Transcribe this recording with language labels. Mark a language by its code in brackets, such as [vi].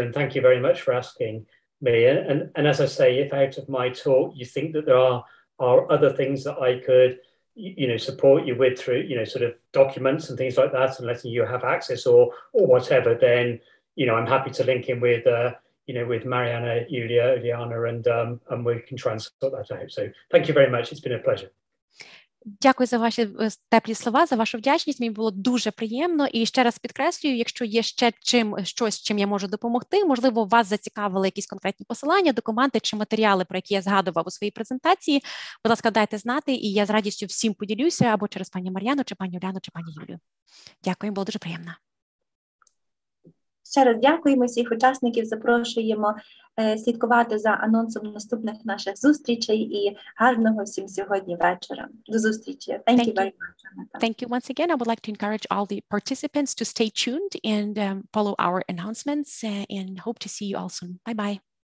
[en] And thank you very much for asking me. And as I say, if out of my talk, you think that there are other things that I could support you with through, sort of documents and things like that and letting you have access or whatever, then I'm happy to link in with Mariana, Juliana, and we can try and sort that out. So thank you very much. It's been a pleasure. [uk] Дякую за ваші теплі слова, за вашу вдячність. Мені було дуже приємно. І ще раз підкреслюю, якщо є ще щось, чим я можу допомогти, можливо, вас зацікавили якісь конкретні посилання, документи чи матеріали, про які я згадував у своїй презентації, будь ласка, дайте знати, і я з радістю всім поділюся або через пані Мар'яну, чи пані Уляну, чи пані Юлію. Дякую, було дуже приємно. Ще раз дякуємо всіх учасників, запрошуємо слідкувати за анонсом наступних наших зустрічей і гарного всім сьогодні вечора. До зустрічі. [en] Thank you very much. Thank you once again. I would like to encourage all the participants to stay tuned and follow our announcements and hope to see you all soon. Bye-bye.